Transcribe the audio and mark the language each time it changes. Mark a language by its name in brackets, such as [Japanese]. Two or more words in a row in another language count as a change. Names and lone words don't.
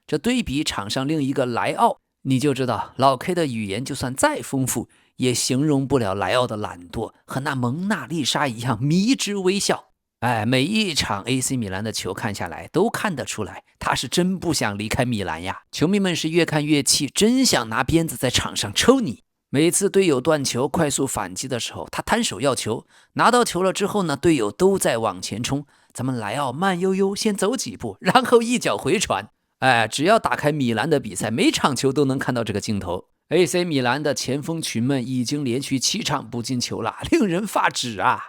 [Chinese] 這對比場上另一個萊奧，你就知道老 K 的語言就算再豐富，也形容不了萊奧的懶惰和那蒙娜麗莎一樣迷之微笑。每一場 AC 米蘭的球看下來，都看得出來他是真不想離開米蘭呀。球迷們是越看越氣，真想拿鞭子在場上抽你。每次隊友斷球快速反擊的時候，他攤手要球，拿到球了之後呢，隊友都在往前衝，咱們萊奧慢悠悠先走幾步，然後一腳回傳。只要打開米蘭的比賽，每場球都能看到這個鏡頭。AC 米蘭的前鋒群們已經連續7場不進球了，令人發指啊。